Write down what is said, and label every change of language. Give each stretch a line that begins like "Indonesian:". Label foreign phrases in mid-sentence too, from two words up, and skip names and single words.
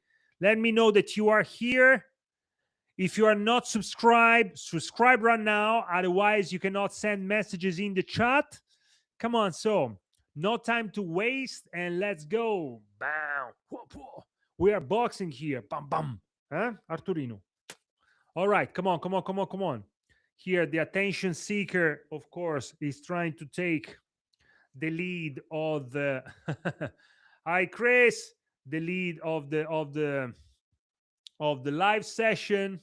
English: Let me know that you are here. If you are not subscribed, subscribe right now. Otherwise, you cannot send messages in the chat. Come on, so no time to waste, and let's go. Bam. We are boxing here. Bam, bam. Huh? Arturino. All right, come on. Here, the attention seeker, of course, is trying to take the lead of the hi Chris, the lead of the live session.